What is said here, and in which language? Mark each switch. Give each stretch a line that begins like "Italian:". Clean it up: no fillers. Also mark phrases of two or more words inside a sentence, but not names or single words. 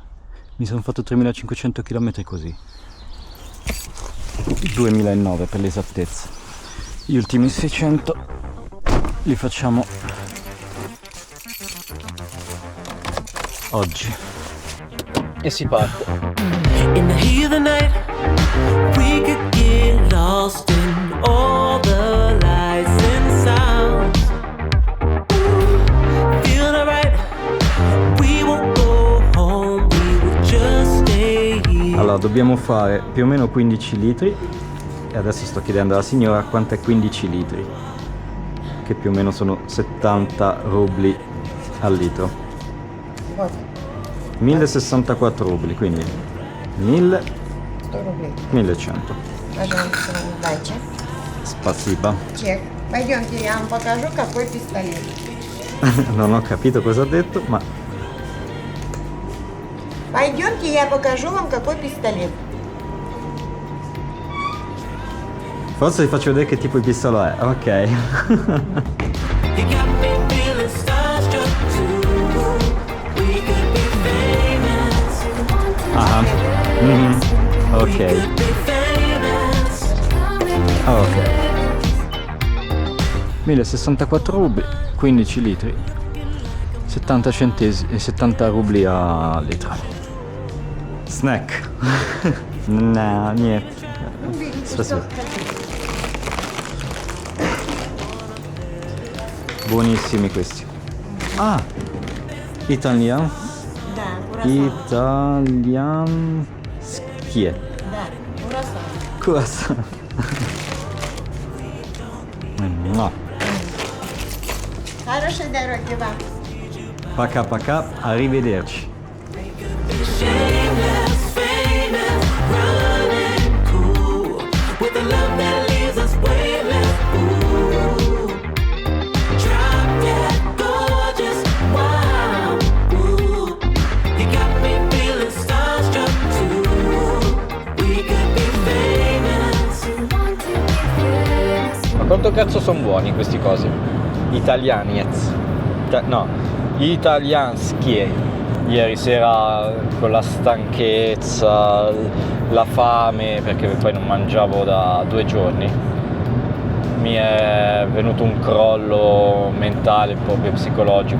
Italian: Mi sono fatto 3500 km così. 2009 per l'esattezza. Gli ultimi 600 li facciamo oggi. E si parte.
English: In the heat of the night, we could get lost in all the lights and sounds. Feeling alright, we won't go home, we will just stay here.
Italian: Allora, dobbiamo fare più o meno 15 litri e adesso sto chiedendo alla signora quanto è 15 litri, che più o meno sono 70 rubli al litro. 1064 rubli, quindi 1000,
Russian: 100 рублей. 1100. Пожалуйста, удачи. Спасибо. Чек. Пойдемте, я вам покажу, какой пистолет.
Italian: Non ho capito cosa ha detto, ma
Russian: Пойдемте, я покажу вам, какой пистолет.
Italian: forse vi faccio vedere che tipo di pistola è. Ok.
English: You got me feeling starstruck too. We could be famous. Ah. Mhm. Ok. Could be famous. Ok.
Italian: 1064 rubli, 15 litri, 70 centesimi e 70 rubli a litro. Snack. No, niente. Spasibo. Buonissimi questi.
English: Ah, Italian.
Russian: Да, Italianskie. Да, курасан.
Italian: Kurs. No.
Russian: Хорошей дороги вам. Пока-пока,
Italian: arrivederci.
English: Shameless, famous, running cool, with a love that leaves us weightless. Ooh, drop dead gorgeous, wow. Ooh, you got me feeling starstruck too. We could be famous.
Italian: Ma quanto cazzo sono buoni questi cosi? Italianiez. No, italianskie. Ieri sera con la stanchezza, la fame, perché poi non mangiavo da 2 giorni, mi è venuto un crollo mentale, proprio psicologico.